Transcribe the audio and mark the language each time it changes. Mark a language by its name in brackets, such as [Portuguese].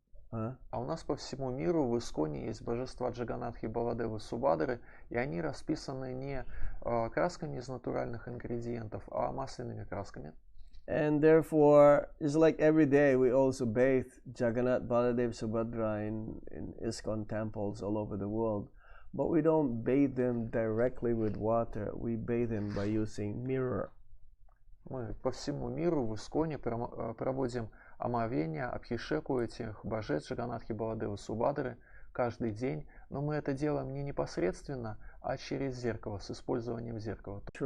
[Russian] А у нас по всему миру в Исконе есть божества Джаганатхи, Баладевы, Субадры, и они расписаны не красками из натуральных ингредиентов, а масляными красками. [English] And therefore, it's like every day we also bathe Jagannath, Baladev, Subhadra in ISKCON temples all over the world. But we don't bathe them directly with water. We bathe them by using mirror. [Russian] Мы по всему миру в Исконе проводим омовение, абхишеку этих божеств Джаганатхи, Баладевы, Субадры каждый день. Но мы это делаем не непосредственно, а через зеркало, с использованием зеркала.